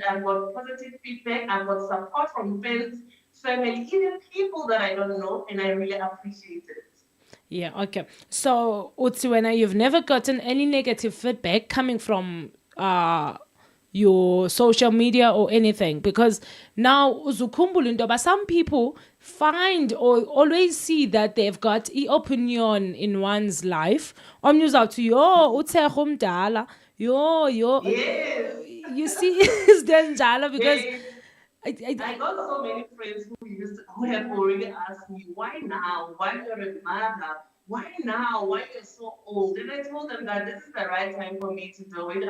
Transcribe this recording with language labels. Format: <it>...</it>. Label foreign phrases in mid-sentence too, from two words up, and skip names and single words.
<en>I've got positive feedback. I've got support from friends, family, even people that I don't know, and I really appreciate it. Yeah, okay. So, Utsiwena, you've never gotten any negative feedback coming from your social media or anything, because now</en> <xh>uzukhumbula into yoba</xh> <en>some people find or always see that they've got opinion in one's life.</en> <xh>Omnye uzawuthi, yo uTshego mdala, yo</xh> <en>Yes. you see is njalo because Yes. I I got so many friends who have already asked me, why now? Why you're a mother? Why now? Why you're so old? And I told them that this is the right time for me to do it.</en>